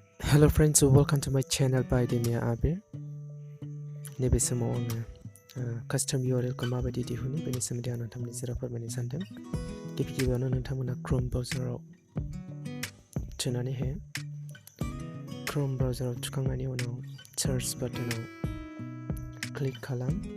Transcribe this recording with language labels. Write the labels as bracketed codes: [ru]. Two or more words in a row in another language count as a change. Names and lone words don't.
[en] Hello friends, welcome to my channel by Demia Abir. [brx] नैबे समाव आङो [en] custom URL [brx] खौ माबायदि दिहुनो बेनि सोमोन्दै आं नोंथांमोननि सेराव फोरमायनो सानदों। गिबियावनो नोंथांमोना Chrome ब्राउजाराव थुनानै हो। Chrome ब्राउजाराव थुखांनायनि उनाव search बाटोनाव क्लिक खालाम।